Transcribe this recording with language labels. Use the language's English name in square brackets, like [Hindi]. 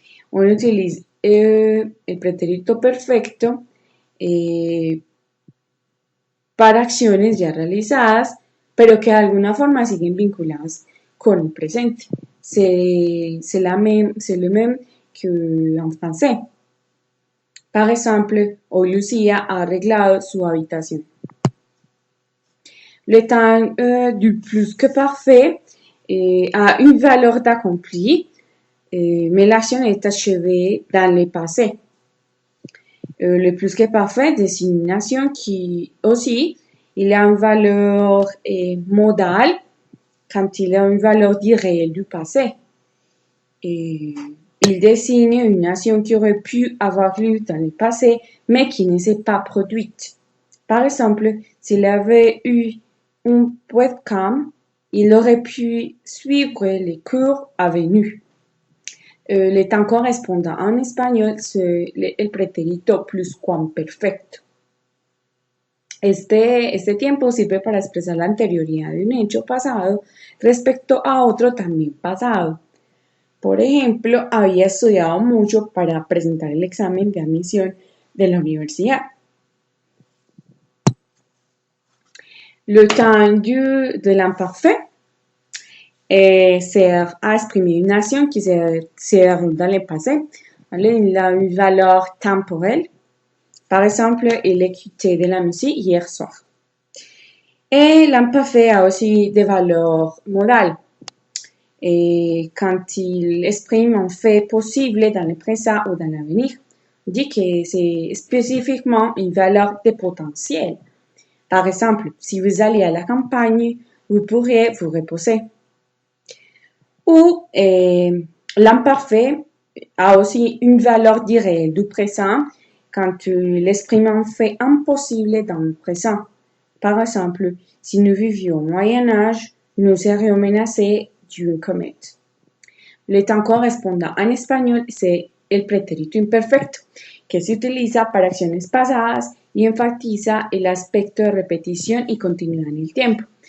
[French] On utilise [Spanish] el pretérito perfecto para acciones ya realizadas, pero que de alguna forma siguen vinculadas con el presente. [French] C'est le même qu'en français. Par exemple, [Spanish] hoy Lucía ha arreglado su habitación. [French] Le temps du plus que parfait a une valeur d'accompli, mais l'action est achevée dans le passé. Le plus que parfait désigne une action qui aussi, il a une valeur modale quand il a une valeur réelle du passé. Il désigne une action qui aurait pu avoir lieu dans le passé, mais qui ne s'est pas produite. Par exemple, s'il avait eu un webcam, il aurait pu suivre les cours à venir. Le temps correspondant en espagnol c'est el pretérito pluscuamperfecto. [Spanish] Este tiempo sirve para expresar la anterioridad de un hecho pasado respecto a otro también pasado. Por ejemplo, había estudiado mucho para presentar el examen de admisión de la universidad. [French] Le temps de l'imparfait sert à exprimer une action qui se déroule dans le passé. Il a une valeur temporelle. Par exemple, il écoutait de la musique hier soir. Et l'imparfait a aussi des valeurs modales. Et quand il exprime un fait possible dans le présent ou dans l'avenir, on dit que c'est spécifiquement une valeur de potentiel. Par exemple, si vous allez à la campagne, vous pourriez vous reposer. Ou l'imparfait a aussi une valeur réelle du présent quand il exprime un fait impossible dans le présent. Par exemple, si nous vivions au Moyen-Âge, nous serions menacés d'une comète. Le temps correspondant en espagnol c'est [Spanish] el pretérito imperfecto, que se utiliza para acciones pasadas y enfatiza el aspecto de repetición y continuidad en el tiempo.